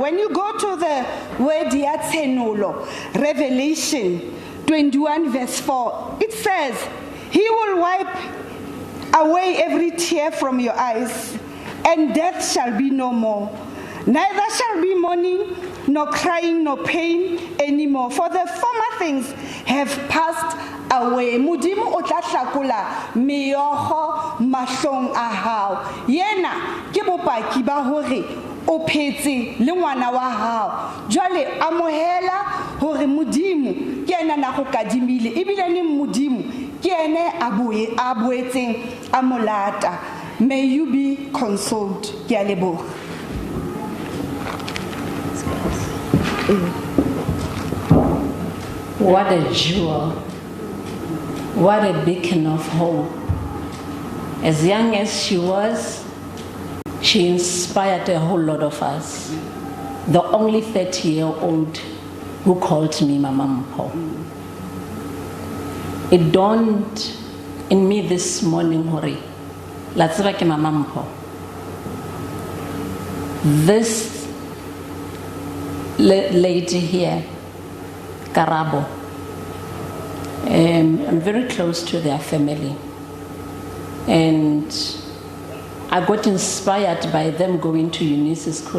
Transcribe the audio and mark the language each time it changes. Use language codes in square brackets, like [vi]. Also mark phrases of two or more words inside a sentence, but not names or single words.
[en] When you go to the word Yatsenulo, Revelation 21 verse 4, it says, He will wipe away every tear from your eyes, and death shall be no more. Neither shall be mourning, nor crying, nor pain anymore, for the former things have passed away. [st] Mudimu otlatlakula meyoho mahlong a hao. Yena ke bopaki ba hore o phetse le ngwana wa hao. Jwale amohela hore Mudimu ke ena na go kadimile ebile le Mudimu ke ene a boetseng a molata. [en] May you be consoled. [st] Ke a leboha. [en] What a jewel. What a beacon of hope. As young as she was, she inspired a whole lot of us. The only 30-year-old who called me Mama Mpo. It dawned in me this morning, Hori, [st] la tseba ke Mama Mpo. [en] This lady here, Karabo, I'm very close to their family, and I got inspired by them going to Eunice school.